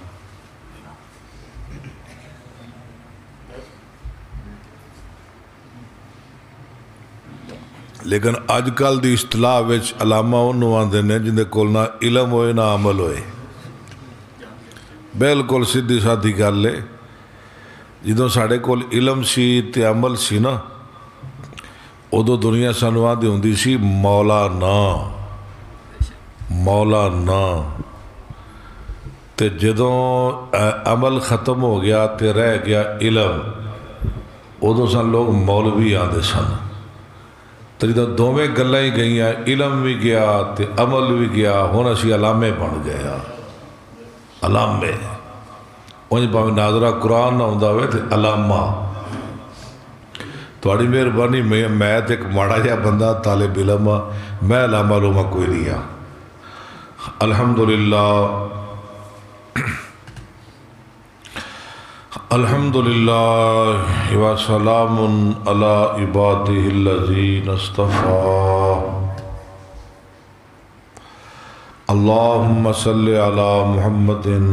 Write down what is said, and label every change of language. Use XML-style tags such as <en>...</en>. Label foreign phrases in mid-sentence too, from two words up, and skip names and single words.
<pa>لیکن اج کل دی اصطلاح وچ علامہ انہوں آندے نے جن دے کول نہ علم ہوئے نہ عمل ہوئے۔ بالکل سیدھی سادھی گل ہے، جدوں ساڈے کول علم سی تے عمل سی نا، ادو دنیا سانوں آندی ہوندی سی مولانا مولانا، تے جدوں عمل ختم ہو گیا تے رہ گیا علم، ادو سن لوگ مولوی آندے سن۔ تو جدوں دوویں گلاں ہی گئیاں، علم بھی گیا تے عمل بھی گیا، ہن اسی علامے بن گیا۔ علامے انج پاویں ناظرہ قرآن نہ ہوندا ہوئے تے علامہ۔ تہاڈی مہربانی، میں تے ایک ماڑا جہا بندہ طالب علم ہاں، میں علامہ لوما کوئی نہیں ہاں۔</pa> <ar>الحمدللہ الحمدللہ وسلام علی عبادہ الذین اصطفیٰ، اللہم صلی علی محمد</ar>